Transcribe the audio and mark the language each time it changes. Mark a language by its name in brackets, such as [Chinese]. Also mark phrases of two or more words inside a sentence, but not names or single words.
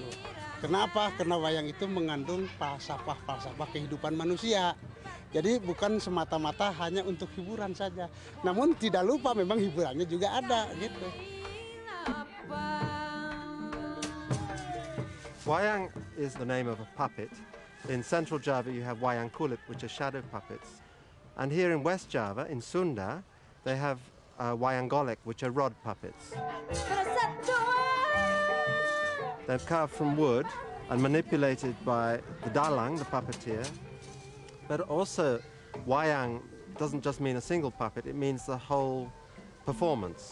[Indonesian] Kenapa? Karena wayang itu mengandung falsafah kehidupan manusia. Jadi bukan semata-mata hanya untuk hiburan saja. Namun tidak lupa memang hiburannya juga ada gitu. [English] Wayang is the name of a puppet. In Central Java you have wayang kulit, which are shadow puppets. And here in West Java, in Sunda, they have wayang golek, which are rod puppets. They're carved from wood and manipulated by the dalang, the puppeteer. But also, wayang doesn't just mean a single puppet, it means the whole performance.